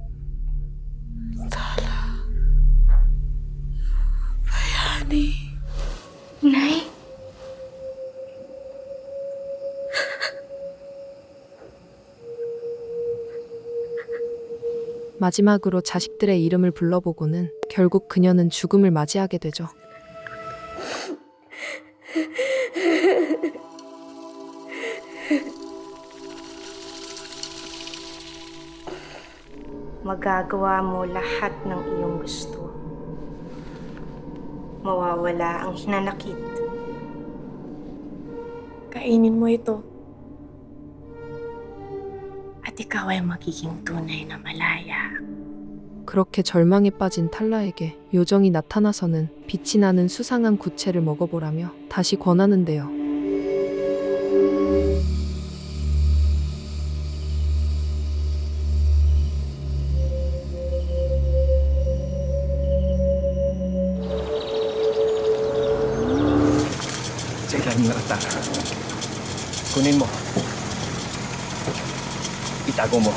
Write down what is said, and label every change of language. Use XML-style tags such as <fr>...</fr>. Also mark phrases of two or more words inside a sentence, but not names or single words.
<tl>Nay?</tl> <ko>마지막으로 자식들의 이름을 불러보고는 결국 그녀는 죽음을 맞이하게 되죠.</ko> <tl>Magagawa mo lahat ng iyong gusto. Mawawala ang hinanakit. Kainin mo ito. At ikaw ay magiging tunay na malaya.</tl> <ko>그렇게 절망에 빠진 탈라에게 요정이 나타나서는 빛이 나는 수상한 구체를 먹어보라며 다시 권하는데요.</ko> <tl>Sa ilalim ng altar. Kunin mo. Itago mo.</tl>